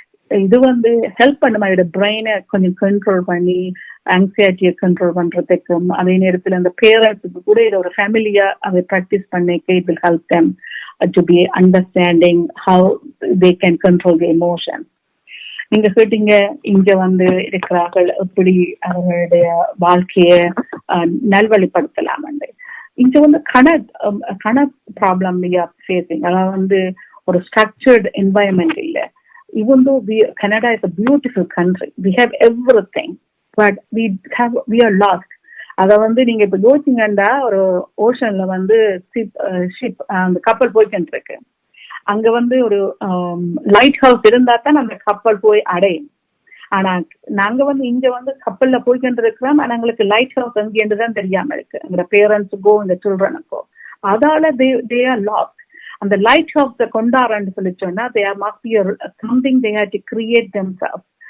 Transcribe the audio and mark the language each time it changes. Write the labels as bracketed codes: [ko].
[ta] இது வந்து ஹெல்ப் பண்ணுமா, இதோட பிரெயினை கொஞ்சம் கண்ட்ரோல் பண்ணி ஆங்ஸைட்டியை கண்ட்ரோல் பண்றதுக்கும், அதே நேரத்தில் அந்த பேரண்ட்ஸுக்கு கூட இதை ஒரு ஃபேமிலியா அதை ப்ராக்டிஸ் பண்ணிக்க [en] It will help them to be understanding how they can control the emotion. [ta] நீங்க கேட்டீங்க இங்க வந்து இருக்கிறார்கள் எப்படி அவர்களுடைய வாழ்க்கைய நல்வழிப்படுத்தலாம். இங்க வந்து கண ப்ராப்ளம் ஃபேஸிங், அதாவது வந்து ஒரு structured environment இல்ல. [en] Even though Canada is a beautiful country, we have everything, but we are lost. [ta] அத நீங்க இப்ப யோசிச்சீங்கன்னா ஒரு ஓஷன்ல ஷிப் அந்த கப்பல் போய்கிட்டு இருக்கு. அங்க ஒரு லைட் ஹவுஸ் இருந்தா தான் அந்த கப்பல் போய் அடையும். ஆனா நாங்க இங்க கப்பல்ல போய்கிட்டு இருக்கிறோம். ஆனா எங்களுக்கு லைட் ஹவுஸ் எங்கேன்றதான் தெரியாம இருக்கு. எங்க பேரண்ட்ஸுக்கோ இந்த சில்ட்ரனுக்கோ. அதால [en] they are lost. [ta] அந்த லைட் ஹவுஸ கொண்டாடுறேன்னு சொல்லி சொன்னா [en] there must be something they had to create themselves.